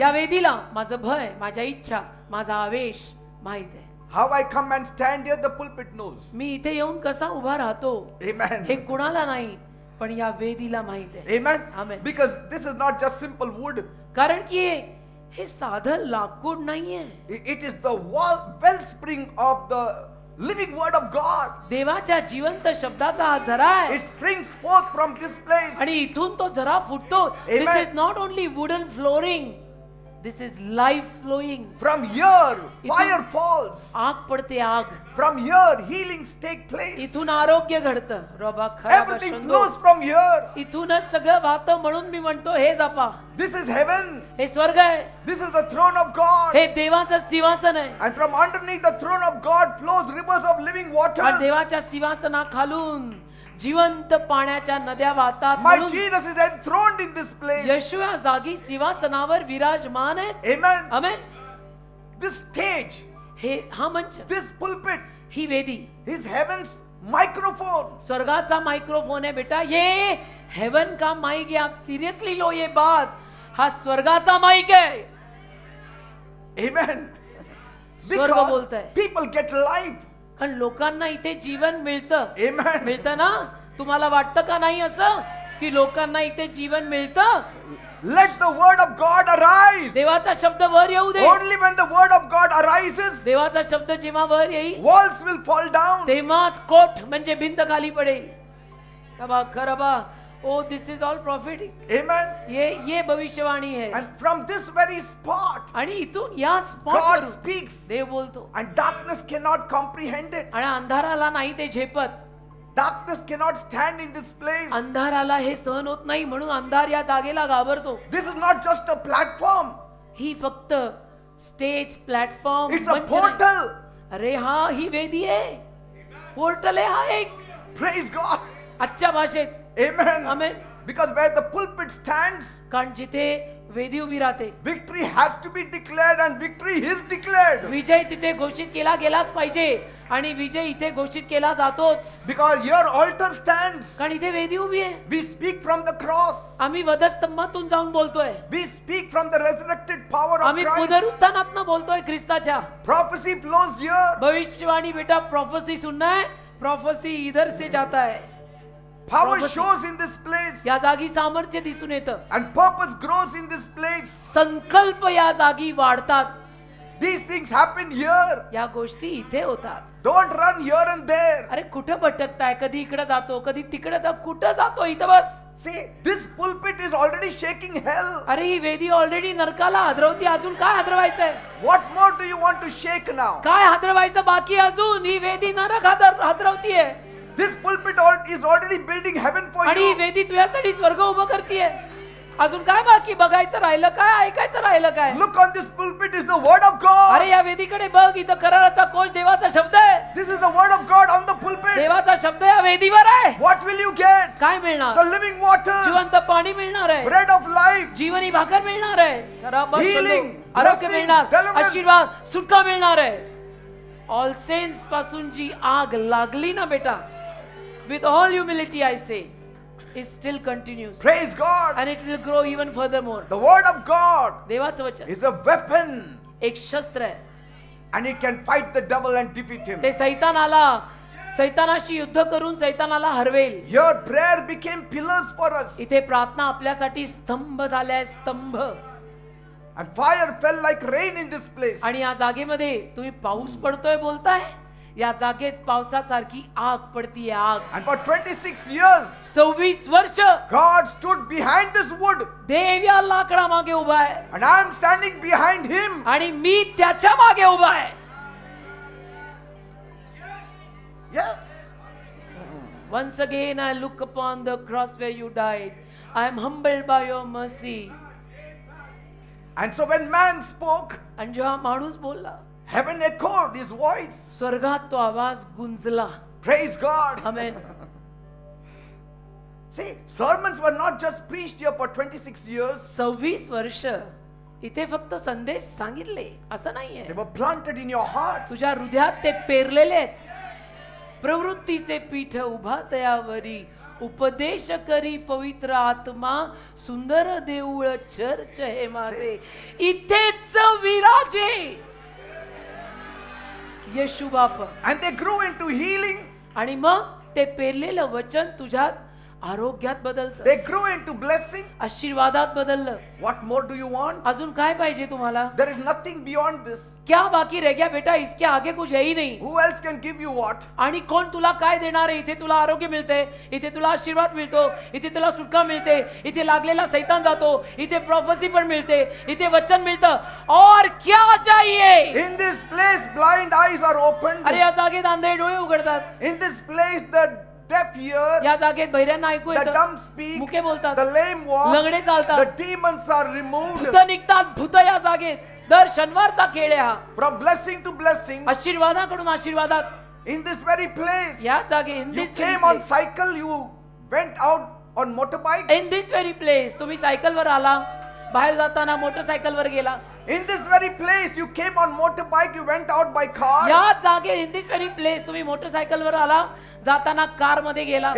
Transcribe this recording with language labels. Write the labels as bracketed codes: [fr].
[mr] या वेदीला माझं भय, माझ्या इच्छा, माझा आवेश माहित आहे. [en] How I come and stand here, the pulpit knows. [mr] मी इथे येऊन कसा उभा राहतो [en] Amen. [mr] हे कुणाला नाही, पण या वेदीला माहित आहे. [en] Amen. Amen. Because this is not just simple wood. [mr] कारण की हे साधं लाकूड नाहीये. [en] It is the wellspring of the living word of God. [mr] देवाच्या जिवंत शब्दाचा हा झरा आहे. [en] It springs forth from this place. [mr] आणि इथून तो झरा फुटतो. [en] This Amen. Is not only wooden flooring, this is life flowing. From here, fire falls. [mr] आग पडते आग. [en] From here, healings take place. [mr] इथून आरोग्य घडतं. रबा खरा [en] Everything बशंगो. flows from here. [mr] इथूनच सगळं वाहतं. म्हणून मी म्हणतो हे जपा. [en] This is heaven. [mr] हे स्वर्ग आहे. [en] This is the throne of God. [mr] हे देवाचं सिंहासन आहे. [en] And from underneath the throne of God flows rivers of living water. [mr] आणि देवाच्या सिंहासनाखालून जिवंत पाण्याच्या नद्या वाहतात. [en] My [mr] म्हणून [en] Jesus is enthroned in this place. [mr] येशू या जागी सिंहासनावर विराजमान आहेत. [en] Amen. आमेन. This stage, [mr] हे हा मंच, [en] this pulpit, [mr] ही वेदी [en] is heaven's microphone. [hi] स्वर्गाचा माइक्रोफोन है बेटा. ये हेवन का माइक है. आप सीरियसली लो ये बात. [mr] हा स्वर्गाचा माइक [hi] है. [en] Amen. [hi] स्वर्ग बोलता है. [en] People get life [mr] कारण लोकांना इथे जीवन मिळतं. [en] Amen. [mr] मिळतं ना? तुम्हाला वाटतं का नाही असं की लोकांना इथे जीवन मिळतं? [en] Let the word of God arise. [mr] देवाचा शब्द वर येऊ दे. [en] Only when the word of God arises, [mr] देवाचा शब्द जेव्हा वर येईल [en] walls will fall down. [mr] तेव्हाच कोट म्हणजे भिंत खाली पडेल. [en] खरबा खरबा. Oh this is all prophetic. Amen. [hi] ये भविष्यवाणी है. [en] And from this very spot, [mr] आणि इथून या स्पॉट [en] God [mr] वरून [en] speaks, [mr] देव बोलतो. [en] and darkness cannot comprehend it. [mr] आणि अंधाराला नाही ते झेपत. [en] Darkness cannot stand in this place. [mr] अंधाराला हे सहन होत नाही म्हणून अंधार या जागेला घाबरतो. [en] This is not just a platform, [mr] ही फक्त stage platform [en] it's a portal. [mr] अरे हा ही वेदी आहे. पोर्टल आहे हा एक. [en] Praise God. [mr] आजच्या भाषेत [en] Amen. आमेन. Because where the pulpit stands, [mr] कारण जिथे वेदी उभी राहते [en] victory has to be declared, and victory is declared. [mr] विजय तिथे घोषित केला गेलाच पाहिजे आणि विजय इथे घोषित केला जातोच. [en] Because your altar stands, [mr] कारण इथे वेदी उभी आहे. [en] we speak from the cross. [mr] आम्ही वधस्तंभातून जाऊन बोलतोय. [en] We speak from the resurrected power of [mr] आम्ही [en] Christ. [mr] पुनरुत्थानातनं बोलतोय ख्रिस्ताच्या. [en] Prophecy flows here. [hi] भविष्यवाणी बेटा प्रोफेसी सुनना है. प्रोफेसी इधर से जाता है. [en] Power Prophecy. shows in this place, [mr] या जागी सामर्थ्य दिसून येतं. [en] and purpose grows in this place. [mr] संकल्प या जागी वाढतात. [en] These things happen here. [mr] या गोष्टी इथे होतात. Don't run here and there. अरे कुठं भटकताय? कधी इकडे जातो कधी तिकडे जातो. कुठं जातो? इथं बस. [en] See, this pulpit is already shaking hell. [mr] अरे ही वेदी ऑलरेडी नरकाला हादरवती. अजून काय हादरवायचंय? [en] What more do you want to shake now? [mr] काय हादरवायचं बाकी अजून? ही वेदी नरक हादरवतीये. [en] This pulpit is already building heaven for [mr] आणि ही [en] you. [mr] वेदी तुझ्यासाठी स्वर्ग उभं करतीये. अजून काय बाकी? बघायचं राहिलं काय? ऐकायचं राहिलं काय? [en] Look, on this pulpit is the word of God. [mr] अरे या वेदीकडे बघ. इथं कराराचा कोश देवाचा शब्द आहे. [en] This is the word of God on the pulpit. [mr] देवाचा शब्द या वेदीवर आहे. [en] What will you get? [mr] काय मिळणार? [en] The living water, [mr] जिवंत पाणी मिळणार आहे. [en] bread of life, [mr] जीवनी भाकर मिळणार आहे. खराब [en] Healing, [mr] आरोग्य [en] blessing, [mr] मिळणार. [en] deliverance. [mr] आशीर्वाद सुटका मिळणार आहे. [en] all sins [mr] पासून जी आग लागली ना बेटा, [en] With all humility I say, it still continues praise God. and it will grow even furthermore. The word of God [mr] देवाचं वचन [en] is a weapon, [mr] एक शस्त्र आहे. [en] and it can fight the devil and defeat him. [mr] ते सैतानाशी युद्ध करून सैतानाला Harvel. [en] Your prayer became pillars for us, [mr] इथे प्रार्थना आपल्यासाठी स्तंभ झाल्या. स्तंभ. [en] and fire fell like rain in this place. [mr] आणि या जागेमध्ये तुम्ही पाऊस पडतोय बोलताय. या जागेत पावसासारखी आग पडतीये. आग. [en] And for 26 years, [mr] 26 वर्ष [en] God stood behind this wood, [mr] देव या लाकडा मागे उभा आहे. [en] and I am standing behind him. [mr] आणि मी त्याच्या मागे उभा आहे. [en] Yes. Once again I look upon the cross where you died. I am humbled by your mercy. And so when man spoke, [mr] आणि जेव्हा माणूस बोलला, [en] heaven echoed his voice. [mr] स्वर्गात तो आवाज गुंजला. [en] Praise God. आमेन. See, sermons were not just preached here for 26 years. [mr] 26 वर्ष इथे फक्त संदेश सांगितले असं नाहीये. [en] They were planted in your heart. [mr] तुझ्या हृदयात ते पेरलेले आहेत. प्रवृत्तीचे पीठ उभा तयावरी, उपदेश करी पवित्र आत्मा, सुंदर देऊळ चर्च हे माझे, इथेच विराजे येशू बाप. [en] And they grew into healing. [mr] आणि मग ते पेरलेलं वचन तुझ्यात आरोग्यात बदलतं. [en] They grew into blessing. [mr] आशीर्वादात बदललं. [en] What more do you want? [mr] अजून काय पाहिजे तुम्हाला? [en] There is nothing beyond this. [hi] क्या बाकी रह गया बेटा? इसके आगे कुछ है ही नहीं. [en] Who else can give you what? [mr] आणि कोण तुला काय देणार आहे? इथे तुला आरोग्य मिळते, इथे तुला आशीर्वाद मिळतो, इथे तुला सुटका मिळते, इथे लागलेला सैतान जातो, इथे प्रोफेसी पण मिळते, इथे वचन मिळतं. [hi] और क्या चाहिए? [en] In this place, blind eyes are opened. [mr] अरे या जागेत अंधे डोळे उघडतात. [en] In this place, the deaf hear, [mr] या जागेत बहिऱ्यांना ऐकू [en] the [mr] येतं, [en] dumb speak, [mr] मुके बोलतात, [en] the lame walk, [mr] लंगडे चालतात, [en] the demons are removed. [mr] भूत निघतात. भूत या जागेत. दर शनिवारचा खेळ आहे हा. [en] From blessing to blessing, [mr] आशीर्वादाकडून आशीर्वादात. [en] in this very place, [mr] या जागे [en] In you this came on cycle, you went out on motorbike. In this very place [mr] तुम्ही सायकलवर आला, बाहेर जाताना मोटरसायकलवर गेला. [en] In this very place, you came on motorbike, you went out by car. [mr] या जागे [en] in this very place [mr] तुम्ही मोटरसायकलवर आला, जाताना कार मध्ये गेला.